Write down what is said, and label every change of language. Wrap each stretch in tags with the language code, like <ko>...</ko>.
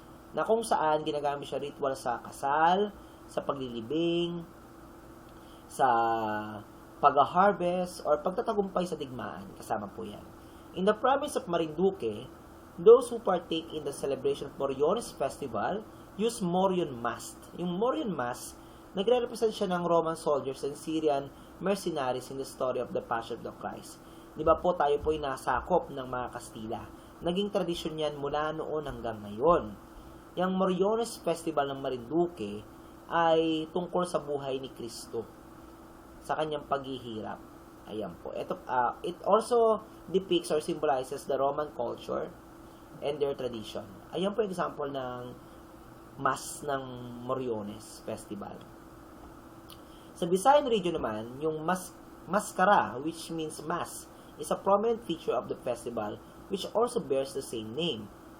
<tl>Na kung saan ginagamit siya ritual sa kasal, sa paglilibing, sa pag-harvest, or pagtatagumpay sa digmaan. Kasama po yan.</tl> <en>In the province of Marinduque, those who partake in the celebration of Moriones Festival use Morion Mask. Yung Morion Mask,</en> <tl>nagre-represent siya ng</tl> <en>Roman soldiers and Syrian mercenaries in the story of the Passion of the Christ.</en> <tl>Di ba po tayo po ay nasakop ng mga Kastila. Naging tradisyon yan mula noon hanggang ngayon. Yung Moriones Festival ng Marinduque ay tungkol sa buhay ni Kristo, sa kanyang paghihirap. Ayan po.</tl> <en>It also depicts or symbolizes the Roman culture and their tradition.</en> <tl>Ayan po example ng Mass ng Moriones Festival.</tl> <en>Sa Visayan region</en> <tl>naman, yung maskara,</tl> <en>which means mass, is a prominent feature of the festival which also bears the same name.</en>